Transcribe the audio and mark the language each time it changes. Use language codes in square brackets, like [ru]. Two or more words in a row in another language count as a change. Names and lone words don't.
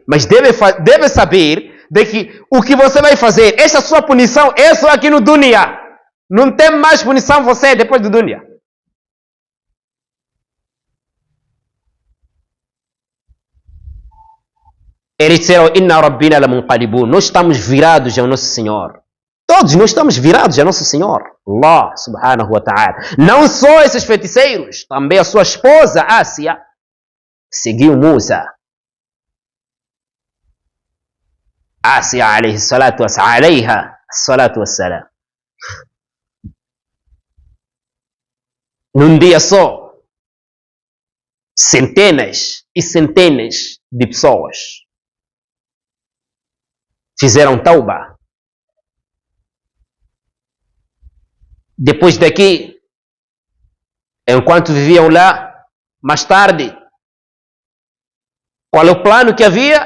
[pt] Mas deve saber de que o que você vai fazer, essa sua punição é só aqui no dunya. Não tem mais punição você depois do dunya. Eles disseram: [ar] إنا ربنا لمنقلبون. [pt] Nós estamos virados ao nosso Senhor. Todos nós estamos virados ao nosso Senhor. [ar] الله سبحانه وتعالى. [pt] Não só esses feiticeiros, também a sua esposa, Ásia, seguiu Musa. [ar] Ásia عليه الصلاة والسلام. [pt] Num dia só, centenas e centenas de pessoas fizeram tauba. Depois daqui, enquanto viviam lá, mais tarde, qual é o plano que havia?